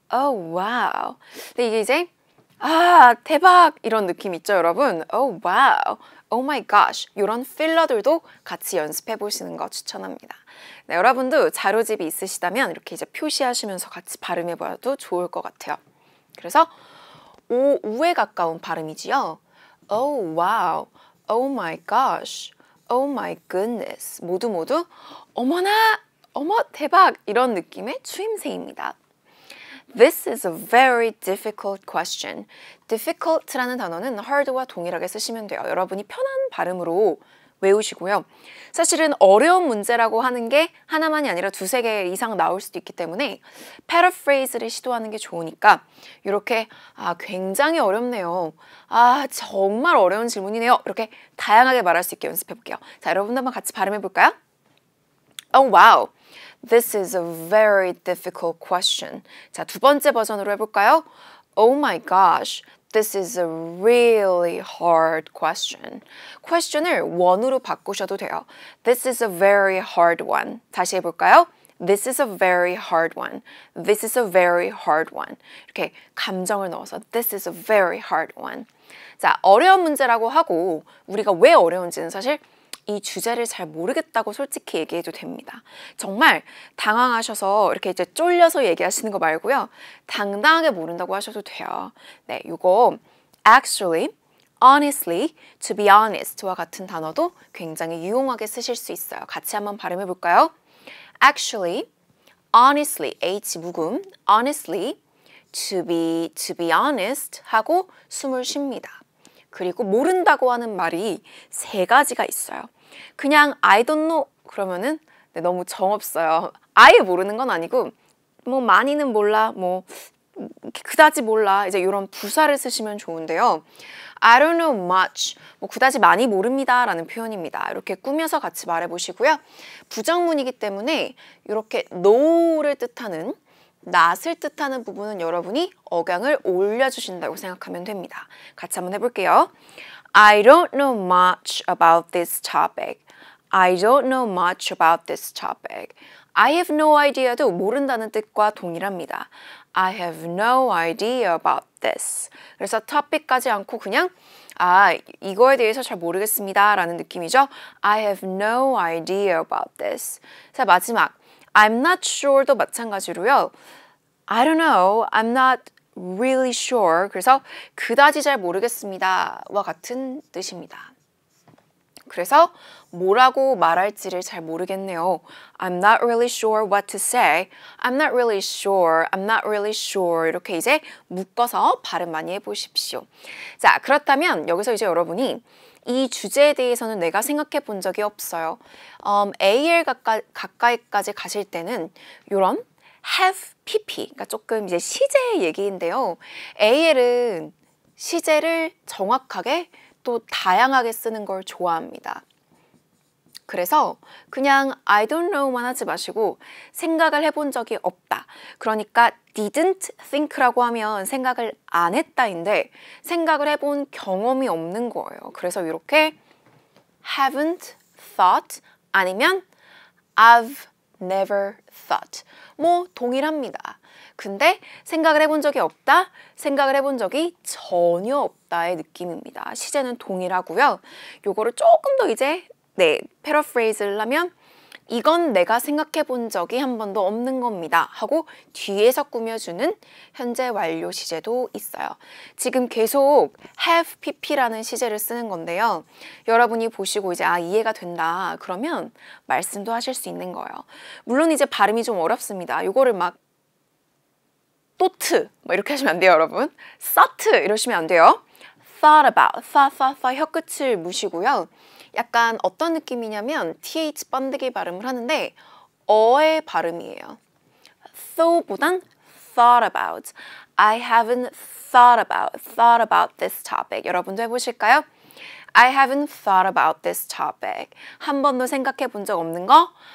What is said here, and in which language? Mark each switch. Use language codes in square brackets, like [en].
[ko] 오 와우. 근데 이게 이제 아 대박 이런 느낌 있죠 여러분? 오 와우. [en] Oh my gosh, [ko] 이런 필러들도 같이 연습해 보시는 거 추천합니다. 네, 여러분도 자료집이 있으시다면 이렇게 이제 표시하시면서 같이 발음해 봐도 좋을 것 같아요. 그래서 우에 가까운 발음이지요. [en] Oh wow, oh my gosh, oh my goodness [ko] 모두 어머나, 어머 대박 이런 느낌의 추임새입니다. [en] This is a very difficult question. [ko] difficult라는 단어는 hard와 동일하게 쓰시면 돼요. 여러분이 편한 발음으로 외우시고요. 사실은 어려운 문제라고 하는 게 하나만이 아니라 두세 개 이상 나올 수도 있기 때문에 paraphrase를 시도하는 게 좋으니까 이렇게 굉장히 어렵네요. 정말 어려운 질문이네요. 이렇게 다양하게 말할 수 있게 연습해 볼게요. 자, 여러분도 한번 같이 발음해 볼까요? [en] Oh wow. This is a very difficult question. [ko] 자, 두 번째 버전으로 해볼까요? [en] Oh my gosh, this is a really hard question. [ko] question을 one으로 바꾸셔도 돼요. [en] This is a very hard one. [ko] 다시 해볼까요? [en] This is a very hard one. This is a very hard one. [ko] 이렇게 감정을 넣어서 [en] This is a very hard one. [ko] 자, 어려운 문제라고 하고 우리가 왜 어려운지는 사실 이 주제를 잘 모르겠다고 솔직히 얘기해도 됩니다. 정말 당황하셔서 이렇게 이제 쫄려서 얘기하시는 거 말고요. 당당하게 모른다고 하셔도 돼요. 네, 이거 [en] actually, honestly, to be honest [ko] 와 같은 단어도 굉장히 유용하게 쓰실 수 있어요. 같이 한번 발음해 볼까요? [en] Actually, honestly, H 묵음, honestly, to be honest [ko] 하고 숨을 쉽니다. 그리고 모른다고 하는 말이 세 가지가 있어요. 그냥 [en] I don't know [ko] 그러면은 너무 정없어요. 아예 모르는 건 아니고 뭐 많이는 몰라, 뭐 그다지 몰라 이제 이런 부사를 쓰시면 좋은데요. [en] I don't know much, [ko] 뭐 그다지 많이 모릅니다 라는 표현입니다. 이렇게 꾸며서 같이 말해보시고요. 부정문이기 때문에 이렇게 know를 뜻하는 낫을 뜻하는 부분은 여러분이 억양을 올려주신다고 생각하면 됩니다. 같이 한번 해볼게요. [en] I don't know much about this topic. I don't know much about this topic. I have no idea도 [ko] 모른다는 뜻과 동일합니다. [en] I have no idea about this. [ko] 그래서 topic까지 않고 그냥 이거에 대해서 잘 모르겠습니다 라는 느낌이죠. [en] I have no idea about this. [ko] 자, 마지막 I'm not sure도 마찬가지로요. [en] I don't know, I'm not really sure. [ko] 그래서 그다지 잘 모르겠습니다와 같은 뜻입니다. 그래서 뭐라고 말할지를 잘 모르겠네요. [en] I'm not really sure what to say. I'm not really sure. I'm not really sure. [ko] 이렇게 이제 묶어서 발음 많이 해보십시오. 자, 그렇다면 여기서 이제 여러분이 이 주제에 대해서는 내가 생각해 본 적이 없어요. AL 가까이까지 가실 때는 이런 have, pp, 그러니까 조금 이제 시제 얘기인데요. AL은 시제를 정확하게 또 다양하게 쓰는 걸 좋아합니다. 그래서 그냥 [en] I don't know [ko] 만 하지 마시고 생각을 해본 적이 없다. 그러니까 didn't think라고 하면 생각을 안 했다인데 생각을 해본 경험이 없는 거예요. 그래서 이렇게 haven't thought 아니면 [en] I've never thought. [ko] 뭐 동일합니다. 근데 생각을 해본 적이 없다, 생각을 해본 적이 전혀 없다의 느낌입니다. 시제는 동일하고요. 요거를 조금 더 이제 패러프레이즈를 하면 이건 내가 생각해 본 적이 한 번도 없는 겁니다 하고 뒤에서 꾸며주는 현재 완료 시제도 있어요. 지금 계속 have pp라는 시제를 쓰는 건데요. 여러분이 보시고 이제 이해가 된다 그러면 말씀도 하실 수 있는 거예요. 물론 이제 발음이 좀 어렵습니다. 요거를 막 또트 뭐 이렇게 하시면 안 돼요, 여러분. 서트 이러시면 안 돼요. thought about, 혀 끝을 무시고요. 약간 어떤 느낌이냐면 th 번데기 발음을 하는데 어의 발음이에요. [en] though보단 thought about. I haven't thought about this topic. [ko] 여러분도 해보실까요? [en] I haven't thought about this topic. [ko] 한 번도 생각해 본 적 없는 거?